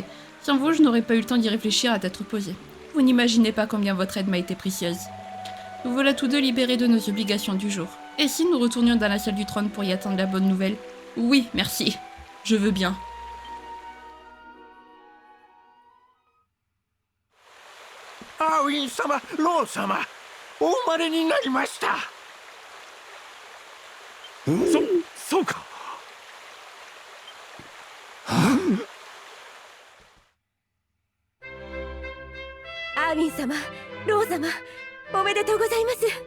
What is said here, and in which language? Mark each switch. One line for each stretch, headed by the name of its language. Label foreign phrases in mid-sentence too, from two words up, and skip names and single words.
French: Sans vous, je n'aurais pas eu le temps d'y réfléchir à tête reposée. Vous n'imaginez pas combien votre aide m'a été précieuse. Nous voilà tous deux libérés de nos obligations du jour. Et si nous retournions dans la salle du trône pour y attendre la bonne nouvelle? Oui, merci. Je veux bien. Ah oui,
Japanese: sama, Lo sama, お生まれになりました。そうか。アーミン様、ロー様、おめでとうございます。